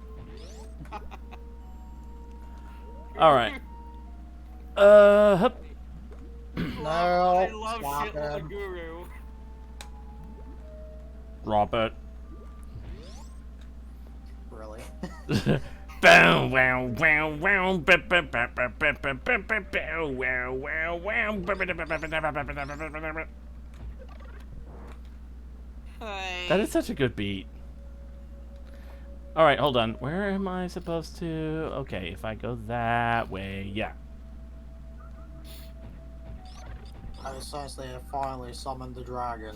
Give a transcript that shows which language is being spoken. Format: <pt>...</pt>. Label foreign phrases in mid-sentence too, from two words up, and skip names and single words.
<en>all right. Hup. No. I love Stop shit Lord him. Guru. Robert. Really? Bow wow wow wow ba ba ba ba ba ba ba ba bow wow wow wow ba ba ba ba ba ba ba ba ba. That is such a good beat. All right, hold on. Where am I supposed to? Okay, if I go that way, yeah. I essentially have finally summoned the dragon.</en>